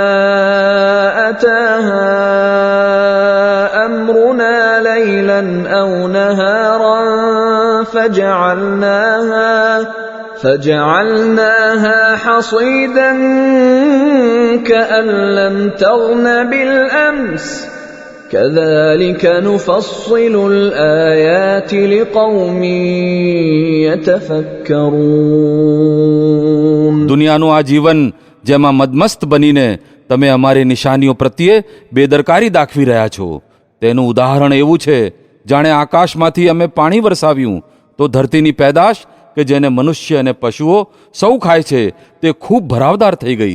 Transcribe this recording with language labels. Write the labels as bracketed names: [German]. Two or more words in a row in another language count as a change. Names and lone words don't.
[Arabic] أتاها أمرنا ليلا أو نهارا فجعلناها حصيدا كأن لم تغن بالأمس كذلك نفصل الآيات لقوم يتفكرون. [Gujarati] દુનિયાનું આ જીવન જેમાં મદમસ્ત બનીને તમે અમારી નિશાનીઓ પ્રત્યે બેદરકારી દાખવી રહ્યા છો, તેનું ઉદાહરણ એવું છે જાણે આકાશમાંથી અમે પાણી વરસાવ્યું તો ધરતીની પેદાશ કે જેને મનુષ્ય અને પશુઓ સૌ ખાય છે તે ખૂબ ભરાવદાર થઈ ગઈ.